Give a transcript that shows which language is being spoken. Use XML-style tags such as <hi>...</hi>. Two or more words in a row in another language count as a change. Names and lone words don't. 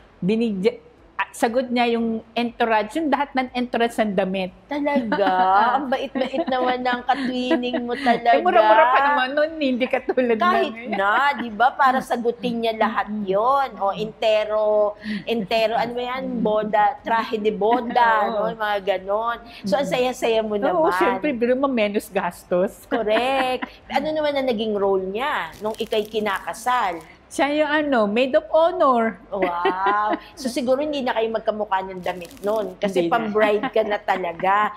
<tl>Sagot niya yung entourage, yung lahat ng entourage ng damit. Talaga? Ang bait-bait naman ng katwining mo talaga. Mura-mura pa naman nun, hindi katulad Kahit namin. na, di ba? Para sagutin niya lahat yon. O, entero, ano ba yan?</tl> <es>Boda, trahe de boda, no?</es> <tl>Mga ganon. So, ang saya-saya mo naman. Oo, siyempre,</tl> <es>pero menos gastos.</es> <tl>Correct. Ano naman na naging role niya nung ikay kinakasal? Siya yung</tl> <en>maid of honor.</en> <tl>Wow. So siguro hindi na kayo magkamukha ng damit nun. Kasi Hindi na. pang-bride ka na talaga.</tl>